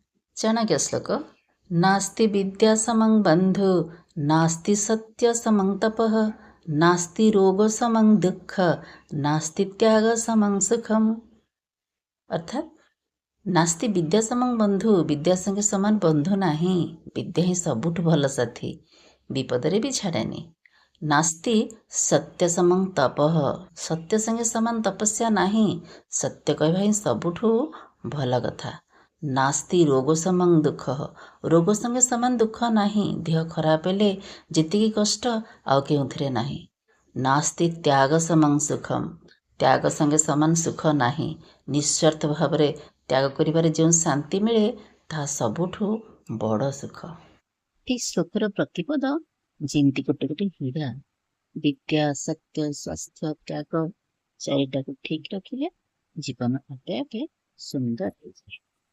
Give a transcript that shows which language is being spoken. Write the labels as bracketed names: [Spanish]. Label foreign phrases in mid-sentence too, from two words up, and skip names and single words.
[Odia] ଚାଣକ୍ୟ ଶ୍ଳୋକ। [Sanskrit] नास्ति विद्या समं बंधु, नास्ति सत्य समं तपः, नास्ति रोग समं दुःख, नास्ति त्याग समं सुखम। [Odia] ଅର୍ଥାତ [Sanskrit] नास्ति विद्या समं बंधु, [Odia] ବିଦ୍ୟା ସଙ୍ଗେ ସମାନ ବନ୍ଧୁ ନାହିଁ। ବିଦ୍ୟା ହିଁ ସବୁଠୁ ଭଲ ସାଥୀ, ବିପଦରେ ଭି ଛାଡ଼େନି। [Sanskrit] नास्ति सत्य समं तपः, [Odia] ସତ୍ୟ ସଙ୍ଗେ ସମାନ ତପସ୍ୟା ନାହିଁ। ସତ୍ୟ କହିବା ହିଁ ସବୁଠୁ ଭଲ କଥା। [Sanskrit] नास्ति रोग समं दुख, [Odia] ରୋଗ ସଙ୍ଗେ ସମାନ ଦୁଃଖ ନାହିଁ। ଦେହ ଖରାପ ହେଲେ ଯେତିକି କଷ୍ଟ ଆଉ କେଉଁଥିରେ ନାହିଁ। [Sanskrit] नास्ति त्याग समं सुखम, [Odia] ତ୍ୟାଗ ସଙ୍ଗେ ସମାନ ସୁଖ ନାହିଁ। ନିସ୍ୱାର୍ଥ ଭାବରେ ତ୍ୟାଗ କରିବାରେ ଯେ ଶାନ୍ତି ମିଳେ ତାହା ସବୁଠୁ ବଡ଼ ସୁଖ। ଏ ଶ୍ଳୋକର ପ୍ରତିପଦ ଯେମିତି ଗୋଟେ ଗୋଟେ ହୀରା। ବିଦ୍ୟା, ସତ୍ୟ, ସ୍ୱାସ୍ଥ୍ୟ, ତ୍ୟାଗ ଚାରିଟା କୁ ଠିକ ରଖିଲେ ଜୀବନ ଆପେ ଆପେ ସୁନ୍ଦର [Hindi] हो जाए।